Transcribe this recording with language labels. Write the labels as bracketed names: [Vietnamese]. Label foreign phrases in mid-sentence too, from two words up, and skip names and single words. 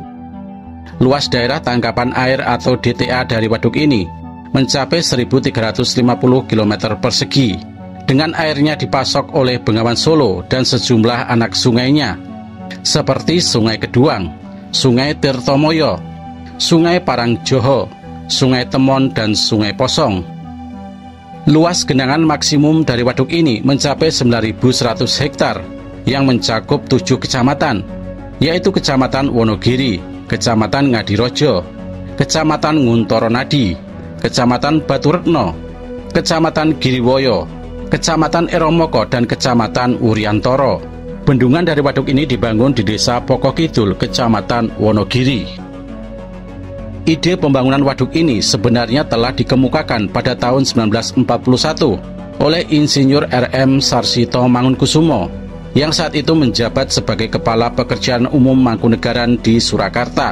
[Indonesian] Luas daerah tangkapan air atau DTA dari waduk ini mencapai 1.350 km persegi, dengan airnya dipasok oleh Bengawan Solo dan sejumlah anak sungainya, seperti Sungai Keduang, Sungai Tirtomoyo, Sungai Parangjoho, Sungai Temon, dan Sungai Posong. Luas genangan maksimum dari waduk ini mencapai 9.100 hektar yang mencakup 7 kecamatan, yaitu Kecamatan Wonogiri, Kecamatan Ngadirojo, Kecamatan Nguntoronadi, Kecamatan Baturetno, Kecamatan Giriwoyo, Kecamatan Eromoko, dan Kecamatan Wuryantoro. Bendungan dari waduk ini dibangun di Desa Pokokidul, Kecamatan Wonogiri. Ide pembangunan waduk ini sebenarnya telah dikemukakan pada tahun 1941 oleh Insinyur R.M. Sarsito Mangunkusumo yang saat itu menjabat sebagai Kepala Pekerjaan Umum Mangkunegaran di Surakarta.